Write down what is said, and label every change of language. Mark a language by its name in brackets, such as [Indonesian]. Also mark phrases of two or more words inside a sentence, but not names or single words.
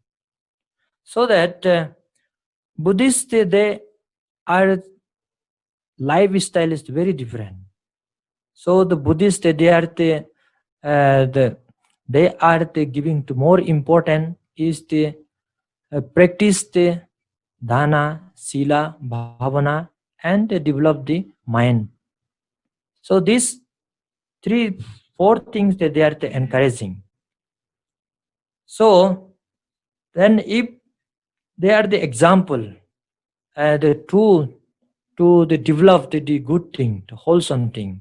[English] So that Buddhists they are lifestyle is very different. So the Buddhists they are giving to more important is the practice the [Pali] dana, sila, bhavana, [English] and develop the mind. So these 4 things that they are encouraging. So then if they are the example, the true to the develop the good thing, the wholesome thing.